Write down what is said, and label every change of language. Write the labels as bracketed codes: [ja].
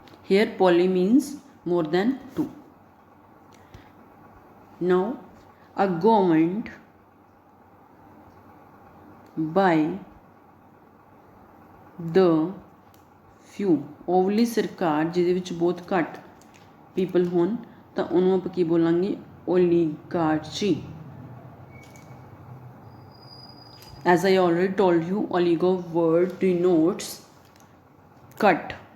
[en] Here poly means more than 2. Now a government by the few, [pa] ਓਵਲੀ ਸਰਕਾਰ ਜਿਹਦੇ ਵਿੱਚ ਬਹੁਤ ਘੱਟ ਪੀਪਲ ਹੋਣ ਤਾਂ ਉਹਨੂੰ ਆਪਾਂ ਕੀ ਬੋਲਾਂਗੇ? [en] Oligarchy. As I already told you, oligo word denotes ਘੱਟ।